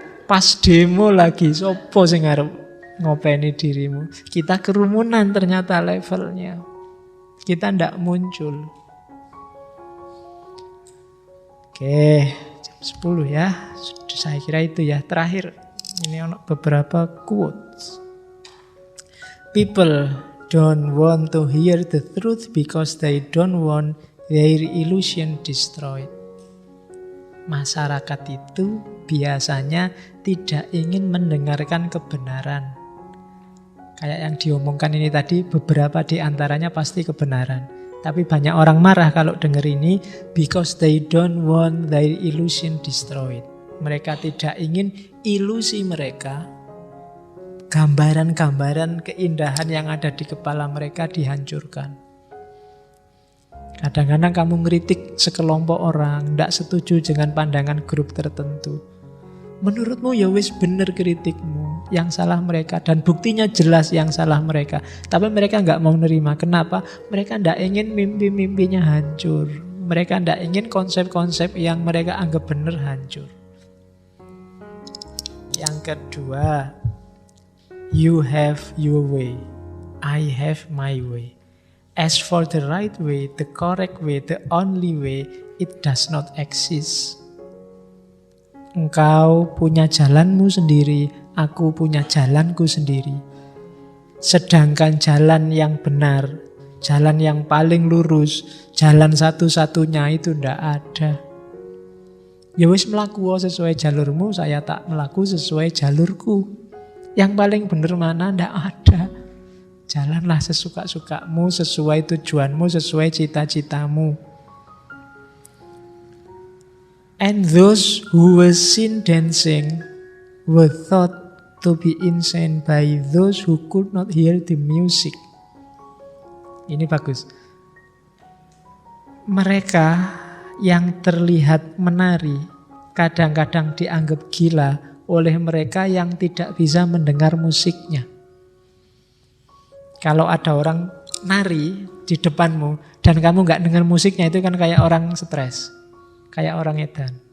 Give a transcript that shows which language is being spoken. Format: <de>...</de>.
<jv>Pas demo lagi, sopo sing arep ngopeni dirimu. Kita kerumunan ternyata levelnya.</jv> <id>Kita ndak muncul. Oke, jam 10 ya. Saya kira itu ya. Terakhir, ini ada beberapa quotes.</id> <en>People don't want to hear the truth because they don't want their illusion destroyed.</en> <id>Masyarakat itu biasanya tidak ingin mendengarkan kebenaran. Kayak yang diomongkan ini tadi, beberapa di antaranya pasti kebenaran. Tapi banyak orang marah kalau dengar ini</id> <en>because they don't want their illusion destroyed.</en> <id>Mereka tidak ingin ilusi mereka, gambaran-gambaran keindahan yang ada di kepala mereka dihancurkan. Kadang-kadang kamu ngeritik sekelompok orang, tidak setuju dengan pandangan grup tertentu. Menurutmu</id> <jv>ya wis bener</jv> <id>kritikmu, yang salah mereka, dan buktinya jelas yang salah mereka. Tapi mereka nggak mau nerima. Kenapa? Mereka nggak ingin mimpi-mimpinya hancur. Mereka nggak ingin konsep-konsep yang mereka anggap bener hancur. Yang kedua,</id> <en>you have your way, I have my way. As for the right way, the correct way, the only way, it does not exist.</en> <id>Engkau punya jalanmu sendiri, aku punya jalanku sendiri. Sedangkan jalan yang benar, jalan yang paling lurus, jalan satu-satunya itu ndak ada.</id> <jv>Ya wis mlaku sesuai jalurmu, saya tak melaku sesuai jalurku.</jv> <id>Yang paling benar mana? Ndak ada. Jalanlah sesuka-sukamu, sesuai tujuanmu, sesuai cita-citamu.</id> <en>And those who were seen dancing were thought to be insane by those who could not hear the music.</en> <id>Ini bagus. Mereka yang terlihat menari kadang-kadang dianggap gila oleh mereka yang tidak bisa mendengar musiknya. Kalau ada orang nari di depanmu dan kamu nggak dengar musiknya, itu kan kayak orang stres, kayak orang edan.</id>